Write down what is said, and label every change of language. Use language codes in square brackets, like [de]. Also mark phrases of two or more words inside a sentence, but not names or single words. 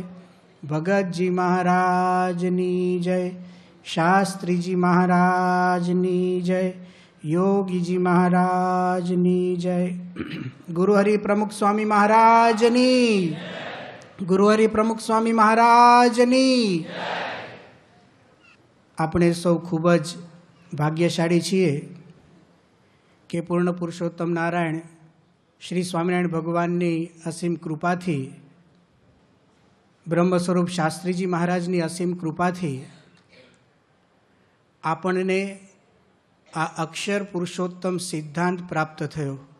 [gu] ભગત જી મહારાજની જય। શાસ્ત્રી જી મહારાજની જય। યોગી જી મહારાજની જય। ગુરુહરિ પ્રમુખ સ્વામી મહારાજની, ગુરુહરિ પ્રમુખ સ્વામી મહારાજની। આપણે સૌ ખૂબ જ ભાગ્યશાળી છીએ કે પૂર્ણ પુરુષોત્તમ નારાયણ શ્રી સ્વામિનારાયણ ભગવાનની અસીમ કૃપાથી, બ્રહ્મ સ્વરૂપ શાસ્ત્રીજી મહારાજની અસીમ કૃપાથી આપણને આ અક્ષર પુરુષોત્તમ સિદ્ધાંત પ્રાપ્ત થયો.